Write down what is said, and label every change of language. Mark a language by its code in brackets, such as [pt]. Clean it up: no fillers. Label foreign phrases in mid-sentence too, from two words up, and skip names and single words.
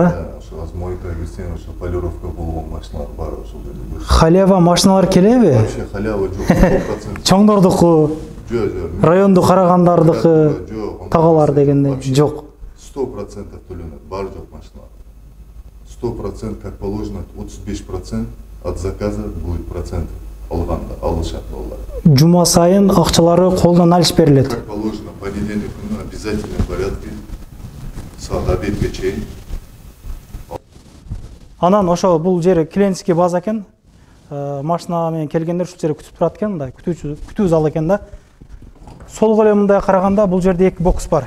[ky] Ошо аз мойка кирсең ошо полировка болгон машиналар бар ошол жерде. Халява машиналар келеби? Вообще халява жок, 100%. Чоңдордуку, райондук карагандардыкы, тагалар дегенде жок. 100% төлөнөт, бар жок машиналар. [ru] 100% как положено, 35% от заказа будет процент [ky] алышат олар. Жума сайын акчалары колдон алыш берилет. [ru] Как положено, понедельник күнү обязательно порядке [ky] саат обедке чейин. Анан ошо бул жери [ru] клиентский база [ky] экен. Машина менен келгендер ушул жерде күтүп турат экен, мындай күтүү зал экен да. Сол эле мындай караганда бул жерде 2 бокс бар.